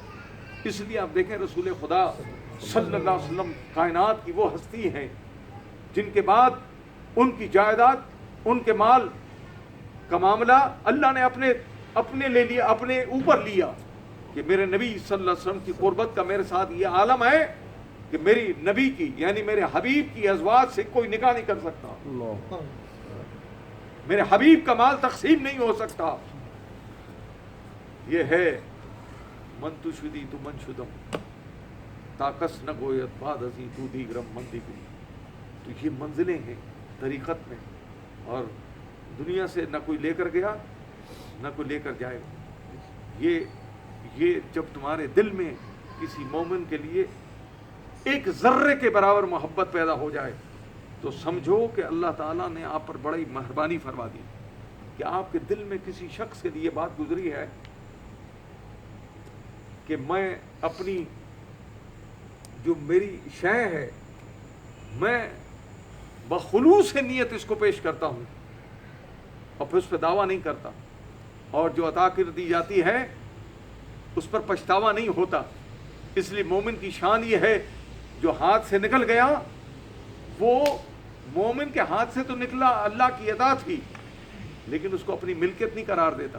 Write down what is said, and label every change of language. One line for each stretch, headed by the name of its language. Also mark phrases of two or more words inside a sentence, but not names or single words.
Urdu: اس لیے آپ دیکھیں رسول خدا صلی اللہ علیہ وسلم کائنات کی وہ ہستی ہیں جن کے بعد ان کی جائیداد، ان کے مال کا معاملہ اللہ نے اپنے لے لیا، اپنے اوپر لیا کہ میرے نبی صلی اللہ علیہ وسلم کی قربت کا میرے ساتھ یہ عالم ہے کہ میری نبی کی یعنی میرے حبیب کی ازواج سے کوئی نکاح نہیں کر سکتا، میرے حبیب کا مال تقسیم نہیں ہو سکتا. یہ ہے
Persian: من تو شدی تو من شدم تاکس نہ گویت بعد ازی تو دیگرم من دیگری.
Urdu: تو یہ منزلیں ہیں طریقت میں، اور دنیا سے نہ کوئی لے کر گیا نہ کوئی لے کر جائے. یہ جب تمہارے دل میں کسی مومن کے لیے ایک ذرے کے برابر محبت پیدا ہو جائے تو سمجھو کہ اللہ تعالیٰ نے آپ پر بڑی مہربانی فرما دی کہ آپ کے دل میں کسی شخص کے لیے بات گزری ہے کہ میں اپنی جو میری شے ہے بخلوص نیت اس کو پیش کرتا ہوں اور پھر اس پر دعویٰ نہیں کرتا، اور جو عطا کر دی جاتی ہے اس پر پچھتاوا نہیں ہوتا. اس لیے مومن کی شان یہ ہے، جو ہاتھ سے نکل گیا وہ مومن کے ہاتھ سے تو نکلا، اللہ کی عطا تھی، لیکن اس کو اپنی ملکیت نہیں قرار دیتا.